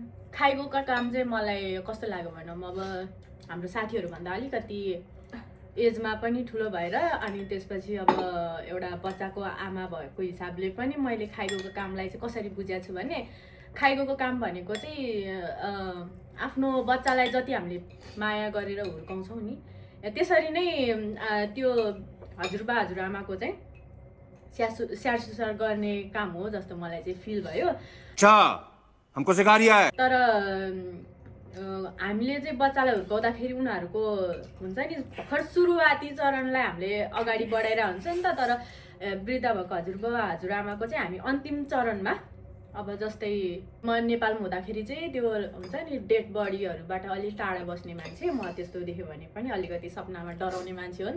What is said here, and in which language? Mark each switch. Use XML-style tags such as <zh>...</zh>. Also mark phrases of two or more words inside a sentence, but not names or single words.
<ne>खाइगएको काम चाहिँ मलाई कस्तो लाग्यो भनौँ अब हाम्रो साथीहरूभन्दा अलिकति एजमा पनि ठुलो भएर अनि त्यसपछि अब एउटा बच्चाको आमा भएको हिसाबले पनि मैले खाइगएको कामलाई चाहिँ कसरी बुझेको छु भने खाइगएको काम भनेको चाहिँ आफ्नो बच्चालाई जति हामीले माया गरेर हुर्काउँछौँ नि त्यसरी नै त्यो हजुरबा हजुरआमाको चाहिँ स्याहार सुसार गर्ने काम हो जस्तो मलाई चाहिँ फिल भयो।</ne> <hi>अच्छा हमको सिखा रिया है।</hi> <ne>तर हामीले चाहिँ बच्चालाई हुर्काउँदाखेरि उनीहरूको हुन्छ नि भर्खर सुरुवाती चरणलाई हामीले अगाडि बढाएर हुन्छ नि त। तर वृद्ध भएको हजुरबा हजुरआमाको चाहिँ हामी अन्तिम चरणमा अब जस्तै म नेपालमा हुँदाखेरि चाहिँ त्यो हुन्छ नि डेड बडीहरूबाट अलिक टाढा बस्ने मान्छे म त्यस्तो देख्यो भने पनि अलिकति सपनामा डराउने मान्छे हो नि त।</ne>